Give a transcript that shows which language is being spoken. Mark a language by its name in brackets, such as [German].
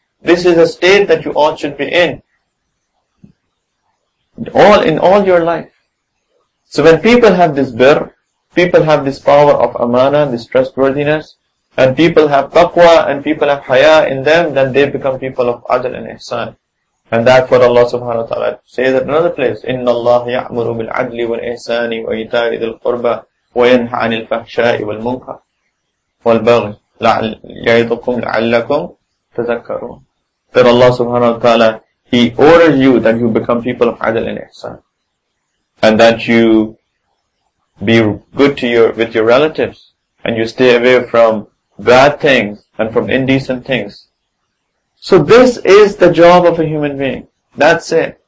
[English] This is a state that you all should be in all your life. So when people have this birr, people have this power of amana, this trustworthiness, and people have taqwa, and people have haya in them, then they become people of adl and ihsan. [Arabic] And that's what Allah subhanahu wa ta'ala says at another place, إِنَّ اللَّهَ يَأْمُرُ بِالْعَدْلِ وَالْإِحْسَانِ وَإِيتَاءِ ذِي الْقُرْبَى وَيَنْهَى عَنِ الْفَحْشَاءِ وَالْمُنكَرِ وَالْبَغْيِ يَعِظُكُمْ لَعَلَّكُمْ تَذَكَّرُونَ. [English] That Allah subhanahu wa ta'ala, He orders you that you become people of adl and ihsan. And that you be good with your relatives, and you stay away from bad things and from indecent things. So this is the job of a human being. That's it.